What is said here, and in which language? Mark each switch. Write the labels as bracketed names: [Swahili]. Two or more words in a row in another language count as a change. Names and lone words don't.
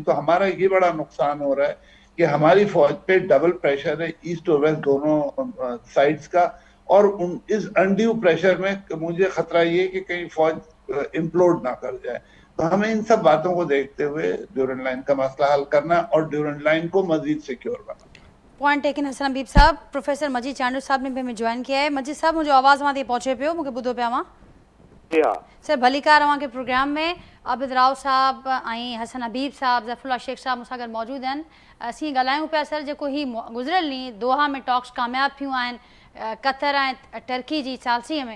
[Urdu] تو ہمارا یہ بڑا نقصان ہو رہا ہے کہ ہماری فوج پہ [English] double pressure [Urdu] ہے, ایسٹ اور ویسٹ دونوں سائڈز کا, اور اس [English] undue pressure [Urdu] میں مجھے خطرہ یہ کہ کہیں فوج امپلوڈ نہ کر جائے. تو ہمیں ان سب باتوں کو دیکھتے ہوئے ڈیورنٹ لائن کا مسئلہ حل کرنا اور ڈیورنٹ لائن کو مزید سیکیور بنانا. [English] point taken [Urdu] حسن حبیب صاحب. پروفیسر مجید چانڈو صاحب نے بھی ہمیں جوائن کیا ہے. [Sindhi] مجید صاحب मुंहिंजो आवाज़ वहाँ ताईं पहुचे पियो, मूंखे ॿुधो पिया मां? जी हा सर भलीकार अवां के प्रोग्राम में आबिद राव साहब ऐं हसन हबीब साहब, ज़फ़रुल्ला शेख साहब मूंसां गॾु मौजूदु आहिनि. असीं ॻाल्हायूं पिया सर जेको ही गुज़िरियल ॾींहुं दोहा में टॉक्स कामयाबु थियूं आहिनि कतर ऐं टर्की जी सालसीअ में.